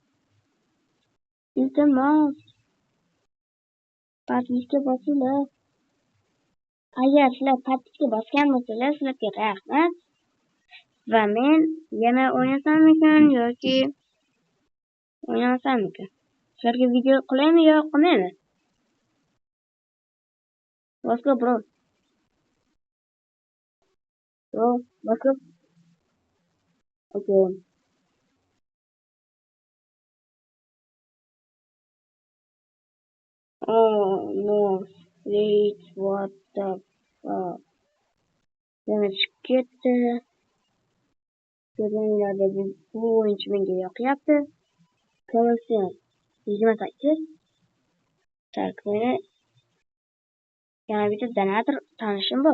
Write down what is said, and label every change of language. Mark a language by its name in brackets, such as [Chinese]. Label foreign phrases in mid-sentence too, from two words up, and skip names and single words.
[Uzbek] Iltimos. Partisga bosinglar. Agar sizlar partisga bosgan bo'lsangiz, sizlarga rahmat. Va men yana o'ynasammikan yoki o'ynasammikan? Sizlarga video qilaymi yo qilmaymi? [English] Let's go, bro. Let's go. Okay. Oh no, wait, what the fuck? [Uzbek] Yana chiqib ketdi. Ko'rganlarda bu o'yinchi menga yoqyapti. Ko'rsin. 28. Tak, meni yana bitta donator tanishim bor.